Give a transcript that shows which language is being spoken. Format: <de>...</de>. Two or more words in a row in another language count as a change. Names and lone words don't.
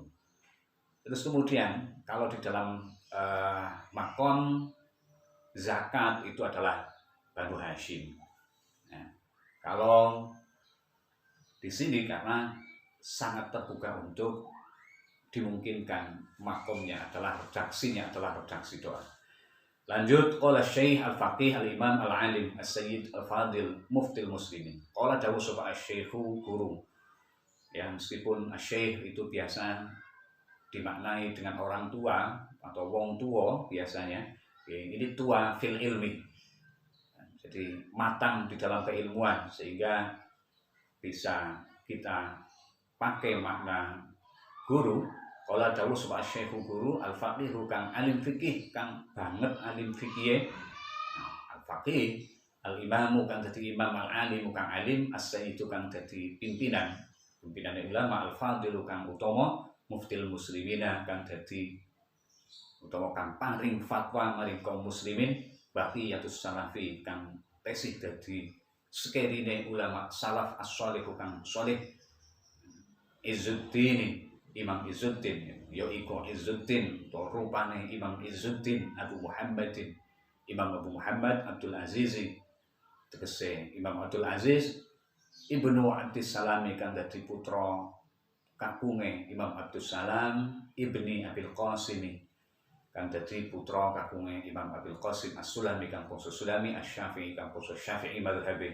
<id>Terus kemudian kalau di dalam makom zakat itu adalah Banu Hashim. Nah, kalau di sini karena sangat terbuka untuk dimungkinkan makomnya adalah redaksinya adalah redaksi doa.</id> <ar>Lanjut, قال الشيخ الفقيه الإمام العالم السيد الفاضل مفتي المسلمين.</ar> <jv>Qala dawuh sapa asy-Syaikhu guru.</jv> <id>Ya, meskipun asy-Syaikh itu biasa dimaknai dengan orang tua atau</id> <jv>wong tua</jv> <id>biasanya, ini tua</id> <ar>في العلم.</ar> <id>Jadi matang di dalam keilmuan sehingga bisa kita pakai makna guru.</id> <jv>Kala dawuh sapa Syekhu guru al-faqih kang alim fikih, kang banget alim fikih.</jv> <ar>الفقيه الإمام</ar> <jv>kang dadi imam, al-alim kang alim, as-sayyidu kang dadi pimpinan ulama, al-fadilu kang utama,</jv> <ar>مفتي المسلمين</ar> <jv>kang dadi utawa kang paring fatwa maring kaum muslimin,</jv> <ar>بقية السلف</ar> <jv>kang tesih dadi sekerine ulama</jv> <ar>السلف الصالح</ar> <jv>kang shalih, Izzuddin Imam Izzuddin, yaiku Izzuddin to rupane Imam Izzuddin Abu Muhammadin, Imam Abu Muhammad Abdul Aziz, tegese Imam Abdul Aziz Ibnu Abdus Salam kang dadi putra kakunge Imam Abdus Salam Ibni Abil Qasim kang dadi putra kakunge Imam Abil Qasim As-Sulami kang bangsa Sulami, Asy-Syafi'i kang bangsa Syafi'i mazhabe.</jv>